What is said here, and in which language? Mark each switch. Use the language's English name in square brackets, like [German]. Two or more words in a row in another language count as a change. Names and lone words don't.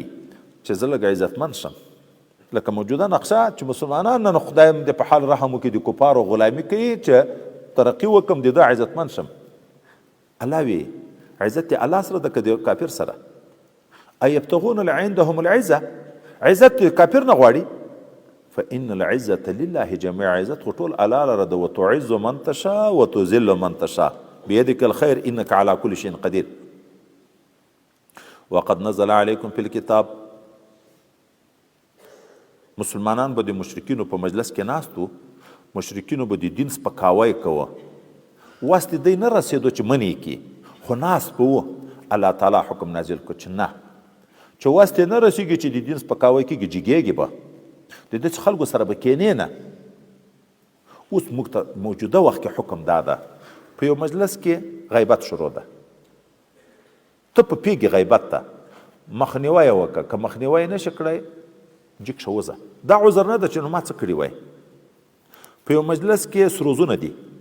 [Pashto] چې زه لږ عزتمند شم، لکه موجوده نقشه چې مسلمانان نه خدای د په حال رحم وکړي، د کفارو غلامي کوي چې ترقي وکم، د ده عزتمند شم. الله وی عزت دی الله سره د کافر سره [Arabic] ایبتغون عندهم العزه [Pashto] عزت کافر نه غواړي [Arabic] فان العزه لله جميعا [Pashto] عزت خو ټول الله لره ده [Arabic] وتعز من تشاء وتذل من تشاء بيدك الخير انك على كل شيء قدير وقد نزل عليكم في الكتاب [Pashto] مسلمانان به د مشرکینو په مجلس کې ناستو مشرکینو به د دین سپکاوی کوه واسطې دی نه رسېدو چې منې کړي خو ناست به و الله تعالی حکم نازل کړ چې نه چې واسطې نه رسېږي چې د دین سپکاوی کېږي جګېږي به د داسې خلکو سره به کښېنې نه اوس موږ ته موجوده وخت کې حکم دا ده په یو مجلس کې غیبت شروع ده ته په پیږې غیبت ته مخنیوی یې وکړه که مخنیوی یې نشي کړی جګ شه وځه دا عذر نه ده چې نو ما څه کړي وای په یو مجلس کې سروزونه دي